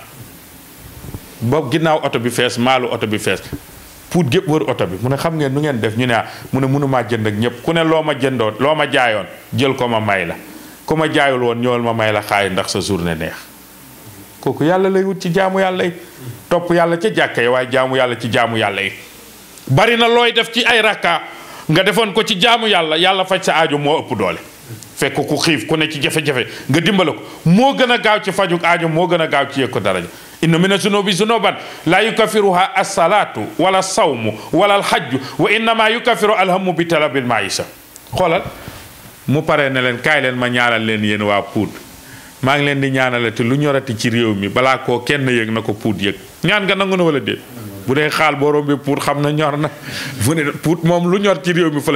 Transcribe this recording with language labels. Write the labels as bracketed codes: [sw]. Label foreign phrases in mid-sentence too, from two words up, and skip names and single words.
[wo] boobu ginnaaw oto bi fees maalu oto bi fees Pout gépp wër oto bi mu ne xam ngeen nu ngeen def ñu ne mu ne mënumaa jënd ak ñëpp ku ne loo ma jëndoon loo ma jaayoon jël ko ma may la ku ma jaayul woon ñëwal ma may la xaay ndax sa journée neex kooku yàlla lay wut ci jaamu yàlla yi topp yàlla ca jàkka yi waaye jaamu yàlla ci jaamu yàlla yi bari na looy def ci ay rakka nga defoon ko ci jaamu yàlla faj sa aajo moo ëpp doole fekk ku xiif ku ne ci jafe-jafe nga dimbale ko moo gën a gaaw ci fajug aajo moo gën a gaaw ci yëg ko daraja [ar] إن من الذنوب ذنوبا لا يكفرها الصلاة ولا الصوم ولا الحج وإنما يكفر الهم ب طلب المعيشة [wo] xoolal mu pare ne leen kaay leen ma ñaanal leen yéen waa Pout maa ngi leen di ñaanalati lu ñorati ci réew mi balaa koo kenn yëg na ko Pout yëg ñaan nga nangu na wala déet bu dee xaal boo rombee Pout xam na ñor na fu ne Pout moom lu ñor ci réew mi fa